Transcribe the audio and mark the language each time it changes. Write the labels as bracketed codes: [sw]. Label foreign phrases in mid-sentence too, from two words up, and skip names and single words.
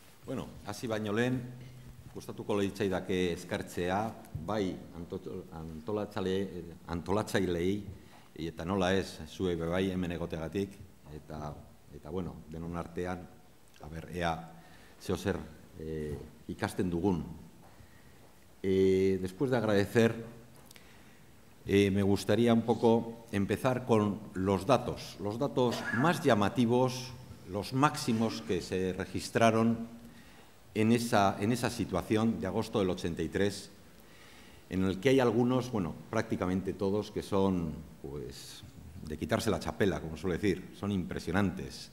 [eu] Bueno, hasi baino lehen, gustatuko litzaidake eskartzea, bai antolatzaileei, eta nola ez, zuek bai hemen egoteagatik, eta bueno, denon artean, ea zeo zer ikasten dugun. [es] Después de agradecer, me gustaría un poco empezar con los datos más llamativos, los máximos que se registraron en esa situación de agosto del 83, en el que hay algunos, bueno, prácticamente todos, que son, pues, de quitarse la chapela, como suele decir, son impresionantes.